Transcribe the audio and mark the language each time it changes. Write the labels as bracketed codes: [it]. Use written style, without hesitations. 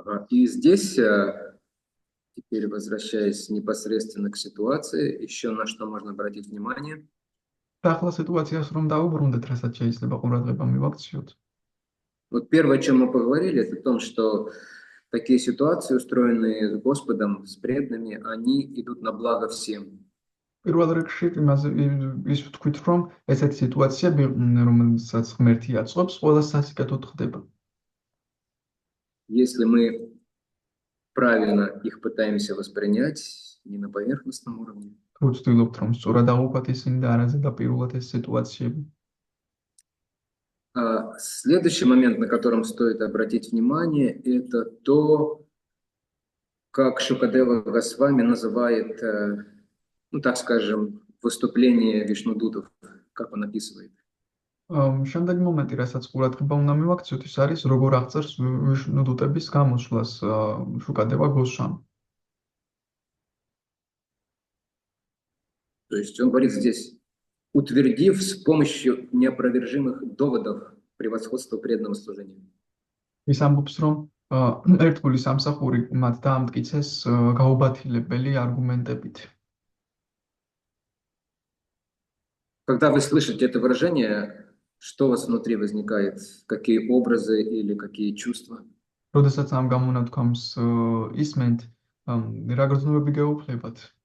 [ru] И здесь, теперь возвращаясь непосредственно к ситуации, еще на что можно обратить внимание. [ka] ახლა სიტუაციას რომ დავუბრუნდეთ, რასაც შეიძლება ყურადღება მივაქციოთ. [ru] Вот первое, о чем мы поговорили, это о том, что такие ситуации, устроенные с Господом, с преданными, они идут на благо всем. [ka] პირველ რიგში ის ვთქვით, რომ ესეთი სიტუაციები, რომელსაც ღმერთი აწყობს, ყველა სასიკეთოდ ხდება. [ru] Если мы правильно их пытаемся воспринять, не на поверхностном уровне. [ka] თუ ვცდილობთ, რომ სწორად აღვქვათ ისინი და არა ზედაპირულად ეს ситуациები. [ru] Следующий момент, на котором стоит обратить внимание, это то, как Шукадева Госвами называет, ну так скажем, выступление Вишнудутов, как он описывает. [ka] Შემდეგ მომენტი, რასაც ყურადღება უნდა მივაქციოთ, ის არის როგორ აღწერს ვიშნუდუტების გამოსვლას შუკადევა გოსვამი. [ru] То есть он говорит здесь, утвердив с помощью неопровержимых доводов превосходство преданного служения. [ka] ის ამბობს, რომ ერთგული სამსახური მათ დაამტკიცეს გაუბათილებელი არგუმენტებით. [ru] Когда вы слышите это выражение, что у вас внутри возникает? Какие образы или какие чувства? [ka] როდესაც ამ გამონათქვამს ისმენთ, რა გრძნობები გეუფლებათ?